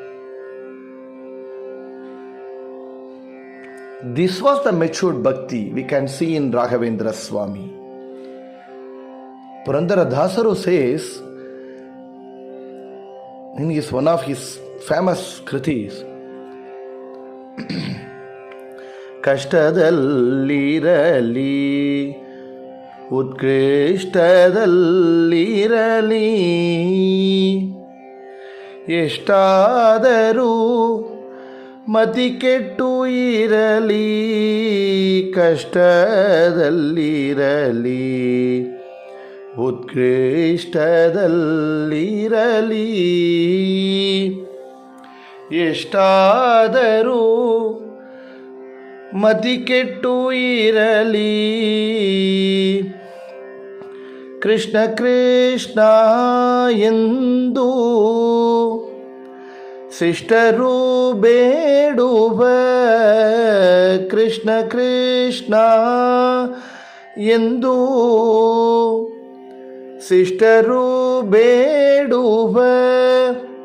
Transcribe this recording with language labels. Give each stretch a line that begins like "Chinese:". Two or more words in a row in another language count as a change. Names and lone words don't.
English: This was the matured bhakti we can see in Raghavendra Swami. Purandara Dasaru says in one of his famous kritis, Kashtadallirali
Kannada: ಉತ್ಕೃಷ್ಟದಲ್ಲಿರಲಿ ಎಷ್ಟಾದರೂ ಮತಿ ಕೆಟ್ಟು ಇರಲಿ ಕಷ್ಟದಲ್ಲಿರಲಿ ಉತ್ಕೃಷ್ಟದಲ್ಲಿರಲಿ ಎಷ್ಟಾದರೂ ಮತಿ ಕೆಟ್ಟು ಇರಲಿ ಕೃಷ್ಣ ಕೃಷ್ಣ ಎಂದು ಶಿಷ್ಟರು ಬೇಡುವ ಕೃಷ್ಣ ಕೃಷ್ಣ ಎಂದು ಶಿಷ್ಟರು ಬೇಡುವ